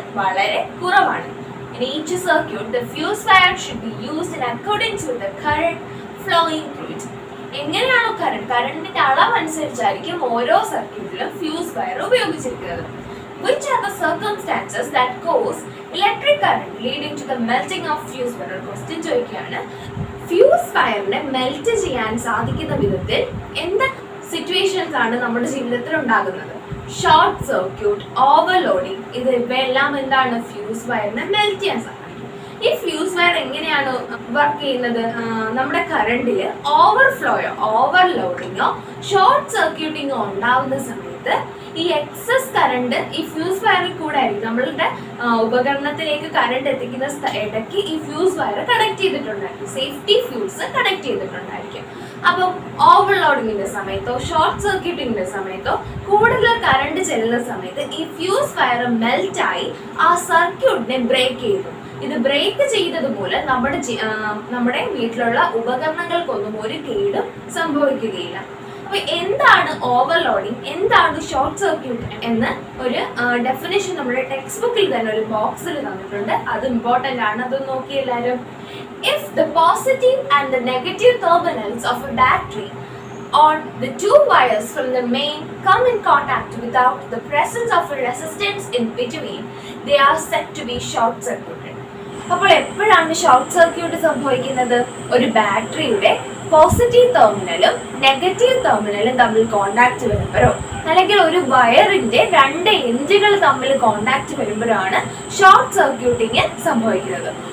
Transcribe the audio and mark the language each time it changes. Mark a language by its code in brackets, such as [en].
[en] In each circuit, the fuse wire should be used in accordance with the current flowing through it. [ml] എങ്ങനെയാണോ കറണ്ടിന്റെ അളവ് അനുസരിച്ചായിരിക്കും ഓരോ സർക്യൂട്ടിലും ഫ്യൂസ് വയർ ഉപയോഗിച്ചിരിക്കുന്നത്. [en] Which are the circumstances that cause electric current leading to the melting of fuse wire? [ml] Question ചോദിക്കുകയാണ്. Fuse വയറിനെ melt ചെയ്യാൻ സാധിക്കുന്ന വിധത്തിൽ എന്ത് സിറ്റുവേഷൻസ് ആണ് നമ്മുടെ ജീവിതത്തിൽ ഉണ്ടാകുന്നത്? ഷോർട്ട് സർക്യൂട്ട്, ഓവർലോഡിങ്, ഇവയെല്ലാം എന്താണ്? ഫ്യൂസ് വയറിനെ മെൽറ്റ് ചെയ്യാൻ സഹായിക്കും. ഈ ഫ്യൂസ് വയർ എങ്ങനെയാണ് വർക്ക് ചെയ്യുന്നത്? നമ്മുടെ കറണ്ടിൽ ഓവർഫ്ലോയോ ഓവർലോഡിങ്ങോ ഷോർട്ട് സർക്യൂട്ടിങ്ങോ ഉണ്ടാവുന്ന സമയത്ത് ഈ എക്സസ് കറണ്ട് ഈ ഫ്യൂസ് വയറിൽ കൂടെ ആയിരിക്കും നമ്മളുടെ ഉപകരണത്തിലേക്ക് കറണ്ട് എത്തിക്കുന്ന ഇടയ്ക്ക് ഈ fuse wire connect ചെയ്തിട്ടുണ്ടായിരിക്കും, safety fuse connect ചെയ്തിട്ടുണ്ടായിരിക്കും. അപ്പം ഓവർലോഡിങ്ങിന്റെ സമയത്തോ ഷോർട്ട് സർക്യൂട്ടിങ്ങിന്റെ സമയത്തോ കൂടുതൽ കറണ്ട് ചെല്ലുന്ന സമയത്ത് ഈ ഫ്യൂസ് വയർ മെൽറ്റായി ആ സർക്യൂട്ടിനെ ബ്രേക്ക് ചെയ്തു. ഇത് ബ്രേക്ക് ചെയ്തത് മൂലം നമ്മുടെ വീട്ടിലുള്ള ഉപകരണങ്ങൾക്കൊന്നും ഒരു കേടും സംഭവിക്കുകയില്ല. അപ്പൊ എന്താണ് ഓവർലോഡിങ്, എന്താണ് ഷോർട്ട് സർക്യൂട്ട് എന്ന് ഒരു ഡെഫിനേഷൻ നമ്മുടെ ടെക്സ്റ്റ് ബുക്കിൽ തന്നെ ഒരു ബോക്സിൽ തന്നിട്ടുണ്ട്. അത് ഇമ്പോർട്ടന്റ് ആണ്, അത് നോക്കി എല്ലാവരും. [en] If the positive and the negative terminals of a battery on the two wires from the main come in contact without the presence of a resistance in between, they are said to be short circuited. [ml] അപ്പോൾ എപ്പോഴാണ് short circuit സംഭവിക്കുന്നത്? ഒരു ബാറ്ററിയുടെ positive ടെർമിനലും negative ടെർമിനലും തമ്മിൽ contact വരുമ്പോഴോ അല്ലെങ്കിൽ ഒരു വയറിന്റെ രണ്ട് എൻഡുകൾ തമ്മിൽ കോണ്ടാക്ട് വരുമ്പോഴാണ് ഷോർട്ട് സർക്യൂട്ടിങ് സംഭവിക്കുന്നത്.